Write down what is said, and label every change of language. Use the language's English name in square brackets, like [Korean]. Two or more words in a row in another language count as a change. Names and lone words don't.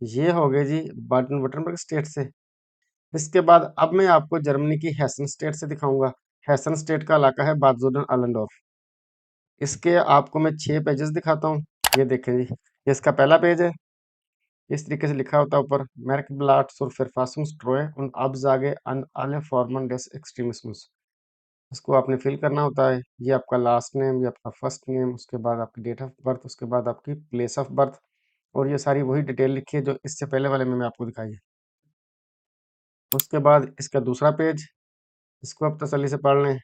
[Hindi] ये हो गए जी बाडन württemberg स्टेट से। इसके बाद अब मैं आपको जर्मनी की हेसन स्टेट से दिखाऊंगा। हेसन स्टेट का इलाका है बाद जुडन-अल्लेंडोर्फ। इसके आपको मैं 6 पेजेस दिखाता हूँ। ये देखें जी, ये इसका पहला पेज है। इस तरीके से लिखा होता है ऊपर, [German] Merkblatt zur Verfassungstreue und Absage an alle Formen des Extremismus। [Hindi] इसको आपने फिल करना होता है। ये आपका [English] last name, [Hindi] ये आपका [English] first name, [Hindi] उसके बाद आपकी [English] date of birth, [Hindi] उसके बाद आपकी [English] place of birth, [Hindi] और ये सारी वही डिटेल लिखी है जो इससे पहले वाले में आपको दिखाई है। उसके बाद इसका दूसरा पेज, इसको आप तसल्ली से पढ़ लें।